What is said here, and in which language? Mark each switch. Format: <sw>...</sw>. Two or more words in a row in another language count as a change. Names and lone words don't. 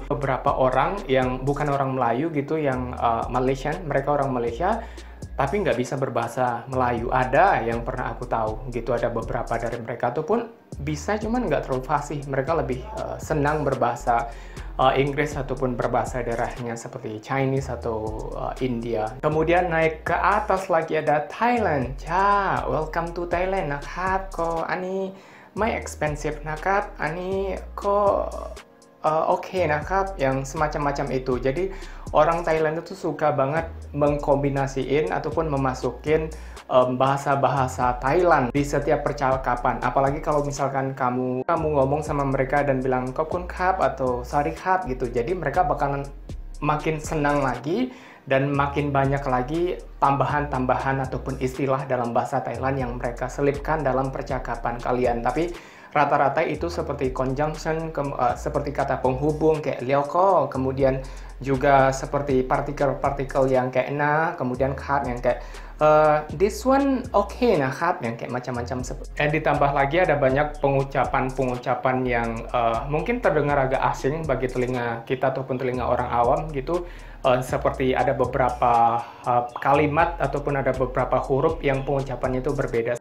<id>Beberapa orang yang bukan orang Melayu gitu, yang Malaysian, mereka orang Malaysia, tapi nggak bisa berbahasa Melayu. Ada yang pernah aku tahu gitu, ada beberapa dari mereka ataupun bisa cuman nggak terlalu fasih. Mereka lebih senang berbahasa Inggris ataupun berbahasa daerahnya seperti Chinese atau India. Kemudian naik ke atas lagi ada Thailand.</id> <en>Welcome to Thailand</en> <th>นะครับก็อันนี้ไม่ expensive นะครับอันนี้ก็okeนะครับ,</th> <id>yang semacam-macam itu. Jadi orang Thailand itu suka banget mengkombinasiin ataupun memasukin bahasa-bahasa Thailand di setiap percakapan. Apalagi kalau misalkan kamu ngomong sama mereka dan bilang</id> <th>ขอบคุณครับ</th> <id>atau Sorry Kap gitu. Jadi mereka bakalan makin senang lagi dan makin banyak lagi tambahan-tambahan ataupun istilah dalam bahasa Thailand yang mereka selipkan dalam percakapan kalian. Tapi rata-rata itu seperti conjunction, seperti kata penghubung kayak lioko, kemudian juga seperti partikel-partikel yang kayak na, kemudian kap yang kayak</id> <en>this one okay</en> <th>นะครับ,</th> <id>yang kayak macam-macam. Dan ditambah lagi ada banyak pengucapan-pengucapan yang mungkin terdengar agak asing bagi telinga kita ataupun telinga orang awam gitu. Seperti ada beberapa kalimat ataupun ada beberapa huruf yang pengucapannya itu berbeda.</id>